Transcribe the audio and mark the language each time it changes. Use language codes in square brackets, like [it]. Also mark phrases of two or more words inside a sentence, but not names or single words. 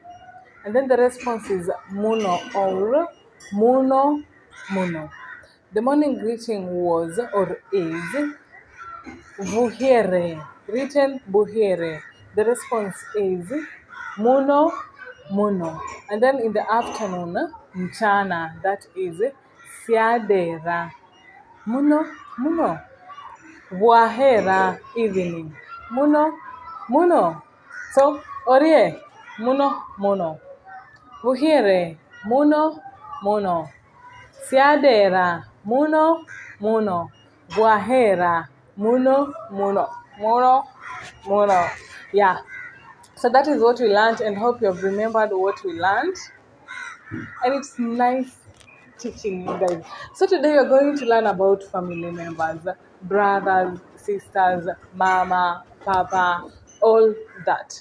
[en] And then the response is Muno or [luy] Muno Muno. [en] The morning greeting was or is Buhere, written Buhere. The response is [luy] Muno Muno. [en] And then in the afternoon, Mchana, that is Siadera. [luy] Muno Muno. Buahera, evening. Muno Muno. So, Orie, Muno Muno. Buhire, muno, muno. Siadera, muno, muno. Buahera, muno, muno. Muno, muno. [en] Yeah. So that is what we learned, and hope you have remembered what we learned. And it's nice teaching you guys. So today we are going to learn about family members, brothers, sisters, mama, papa, all that.